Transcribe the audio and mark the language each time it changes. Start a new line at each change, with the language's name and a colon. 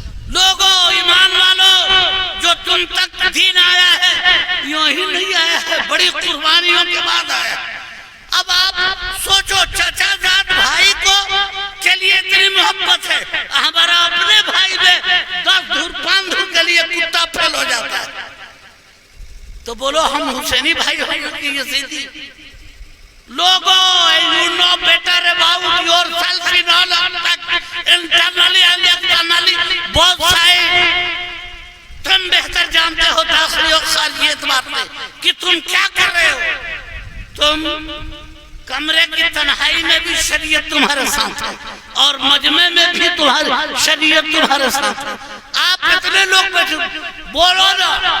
Hindi: लोगों ईमान वालों जो तुम तक दीन आया है यूं ही नहीं आया है, बड़ी कुर्बानियों के बाद आया। अब आप सोचो चचाजाद भाई को के लिए इतनी मोहब्बत है, हमारा अपने भाई में 10 धूर 5 धूर के लिए कुत्ता फेल हो जाता है, तो बोलो हम हुसैनी भाई होंगे यजीदी। लोगों
English: you know better about yourself in all aspects, internally and externally, both sides।
Hindi: तुम बेहतर जानते हो दाखिली और खारिजी एतबार से कि तुम क्या कर रहे हो। तुम कमरे की तन्हाई में भी शरीयत तुम्हारे साथ है और मजमे में भी तुम्हारी शरीयत तुम्हारे साथ है। आप इतने लोग बैठे बोलो ना,